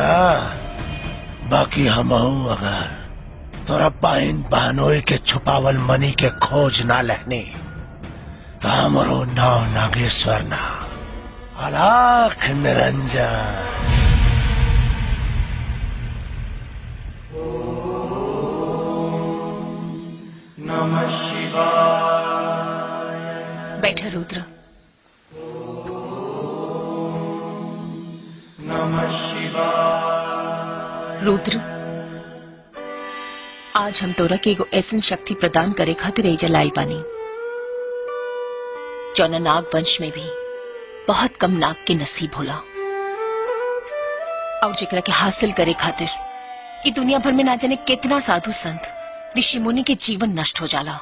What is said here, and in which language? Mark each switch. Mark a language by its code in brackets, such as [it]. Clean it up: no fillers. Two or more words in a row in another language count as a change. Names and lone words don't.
[bho] बाकी हम अगर तोरा बहन बहनोई के छुपावल मनी के खोज ना लेनी तो हमरो नाव नागेश्वर ना अलाख निरंजन। [sa] नमः शिवाय। [bho] बैठा रुद्र। [sa] नमः शिवाय। [bho] रुद्र आज हम तोरा के एगो ऐसन शक्ति प्रदान करे खातिर एजा लाई बानी जौना नाग वंश में भी बहुत कम नाग के नसीब होला, और जेकरा के हासिल करे खातिर ये दुनिया भर में ना जाने कितना साधु संत ऋषि मुनि के जीवन नष्ट हो जाला।